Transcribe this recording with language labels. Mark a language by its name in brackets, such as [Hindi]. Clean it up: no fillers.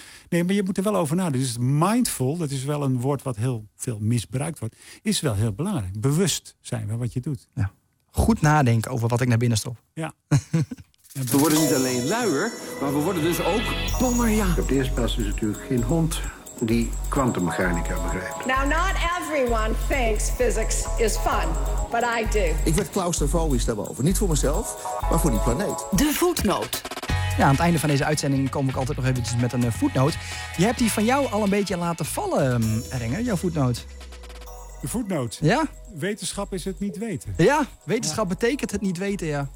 [Dutch] Nee, maar je moet er wel over nadenken. Dus mindful, dat is wel een woord wat heel veel misbruikt wordt, is wel heel belangrijk. Bewust zijn van wat je doet. Ja. Goed nadenken over wat ik naar binnen stop. Ja. We worden niet alleen luier, maar we worden dus ook dommer, ja. Op de eerste plaats is het natuurlijk geen hond die kwantummechanica begrijpt. [English] Now, not everyone thinks physics is fun, but I do. [Dutch] Ik werd claustrofobisch daarover. Niet voor mezelf, maar voor die planeet. De voetnoot. Ja, aan het einde van deze uitzending kom ik altijd nog eventjes met een voetnoot. Je hebt die van jou al een beetje laten vallen, Renger, jouw voetnoot. De voetnoot? Ja. Wetenschap is het niet weten. Ja, wetenschap betekent het niet weten, ja.